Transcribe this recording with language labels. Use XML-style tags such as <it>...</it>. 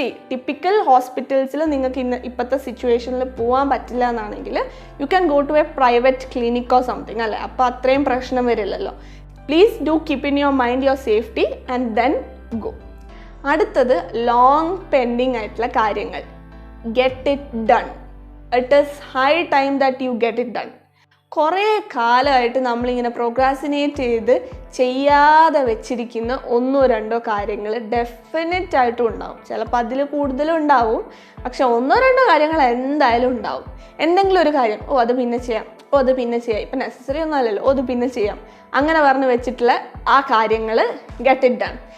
<ml>Typical ഹോസ്പിറ്റൽസിൽ നിങ്ങൾക്ക് ഇപ്പോഴത്തെ സിറ്റുവേഷനിൽ പോകാൻ പറ്റില്ല എന്നാണെങ്കിൽ</ml> <en>you can go to a private ക്ലിനിക്കോ something</en> <ml>അല്ലേ. അപ്പോൾ അത്രയും പ്രശ്നം വരില്ലല്ലോ.</ml> <en>Please do keep in your mind your safety and then go.</en> <ml>അടുത്തത് ലോങ് പെൻഡിങ് ആയിട്ടുള്ള കാര്യങ്ങൾ.</ml> <en>Get it done. It is high time that you get it done.</en> <ml>കുറേ കാലമായിട്ട് നമ്മളിങ്ങനെ പ്രോക്രാസിനേറ്റ് ചെയ്ത് ചെയ്യാതെ വെച്ചിരിക്കുന്ന 1-2 കാര്യങ്ങൾ ഡെഫിനറ്റ് ആയിട്ടും ഉണ്ടാവും. ചിലപ്പോൾ അതിൽ കൂടുതലും ഉണ്ടാവും, പക്ഷെ 1-2 കാര്യങ്ങൾ എന്തായാലും ഉണ്ടാവും. എന്തെങ്കിലും ഒരു കാര്യം, അത് പിന്നെ ചെയ്യാം, അത് പിന്നെ ചെയ്യാം, ഇപ്പം നെസസറി ഒന്നും അല്ലല്ലോ, അത് പിന്നെ ചെയ്യാം, അങ്ങനെ പറഞ്ഞ് വെച്ചിട്ടുള്ള ആ കാര്യങ്ങൾ</ml> <en>Get it done.</en>